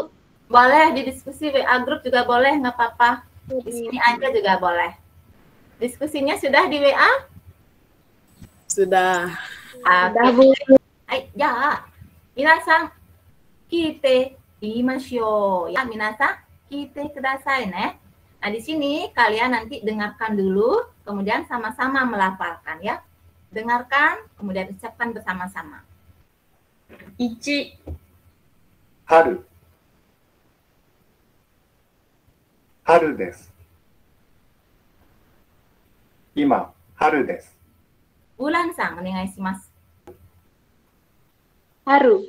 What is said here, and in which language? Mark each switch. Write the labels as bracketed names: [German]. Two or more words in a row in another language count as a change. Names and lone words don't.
[Indonesian] Boleh, di diskusi WA grup juga boleh, nggak apa-apa. Di sini aja juga boleh. Diskusinya sudah di WA? Sudah. Sudah, Bu. [Japanese] Ya, みなさん、聞いてみましょう. Ya, みなさん、聞いてください, ne. [Indonesian] Nah, di sini kalian nanti dengarkan dulu, kemudian sama-sama melafalkan ya. Dengarkan, kemudian ucapkan bersama-sama. [Japanese] Ichi. 春。春です. 今、春です. Ulan-san, お願いします. Haru.